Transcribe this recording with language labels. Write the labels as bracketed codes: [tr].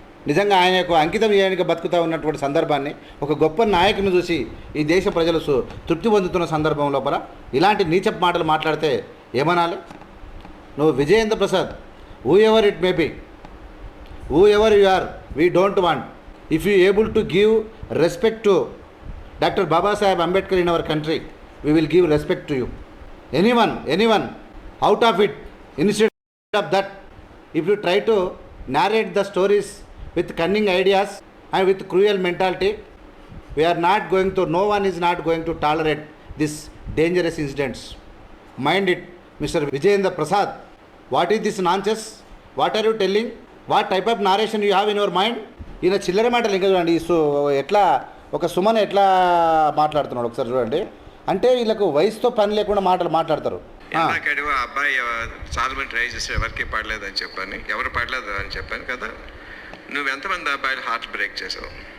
[te] నిజంగా ఆయనకు అంకితం చేయడానికి బతుకుతూ ఉన్నటువంటి సందర్భాన్ని ఒక గొప్ప నాయకుని చూసి ఈ దేశ ప్రజలు తృప్తి పొందుతున్న సందర్భం లోపల ఇలాంటి నీచపు మాటలు మాట్లాడితే ఏమనాలి? నువ్వు [en] Vijayendra Prasad, whoever it may be, whoever you are, we don't want, if you able to give respect to doctor Babasaheb Ambedkar in our country, we will give respect to you. Anyone out of it, instead of that, if you try to narrate the stories with cunning ideas and with cruel mentality, we are not going to, no one is not going to tolerate this dangerous incidents. Mind it, Mr. Vijayendra Prasad. What is this nonsense? What are you telling? What type of narration you have in your mind? [te] ఈయన చిల్లర మాటలు ఇంకా చూడండి. ఎట్లా ఒక సుమన్ ఎట్లా మాట్లాడుతున్నాడు ఒకసారి చూడండి. అంటే వీళ్ళకు వయసుతో పని లేకుండా మాట్లాడతారు. ఇందాకడివో ఆ అబ్బాయి చాలా మంది ట్రై చేస్తే ఎవరికి పడలేదని చెప్పాను, ఎవరు పడలేదు అని చెప్పాను కదా. నువ్వు ఎంతమంది అబ్బాయిలు హార్ట్ బ్రేక్ చేసావు?